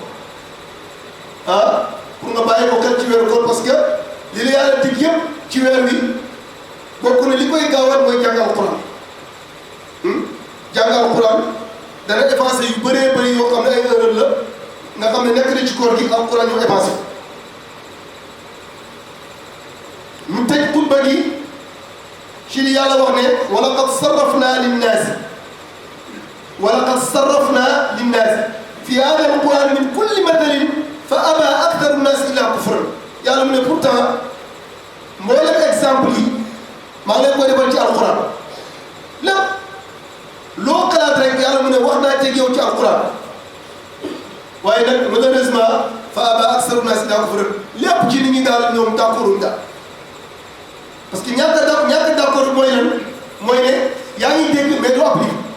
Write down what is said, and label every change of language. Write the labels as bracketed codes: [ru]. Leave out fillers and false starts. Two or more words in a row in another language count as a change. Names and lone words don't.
[wo] ah pour nga bàyyi ko xel ci weeru koor [fr] parce que [wo] li la yàlla dig yëpp ci weer wi bokk na li koy gaawal mooy jàng alquran jàng alquran dana effacé yu bëree bëri yoo xam ne ay erreur la nga xam ne nekk na ci koor gi alquran ñu effacé ñu tëj xutba gi ci li yàlla wax ne [ar] ولقد صرفنا للناس ولقد صرفنا للناس في هذا القرآن من كل مثل فأبى أكثر الناس إلا كفرا [wo] yàlla mu ne pourtant mboolem exemple yi maa ngi leen koy defal ci alquran lépp loo xalaat rek yàlla mu ne wax naa teg yow ci alquran waaye nag malheureusement [ar] فأبى أكثر الناس إلا كفرا [wo] lépp ci nit ñi daal ñoom d'accorduñ daal [fr] parce que [wo] ñàkk d'accord mooy lan mooy ne yaa ngi dégg mais doo appliqué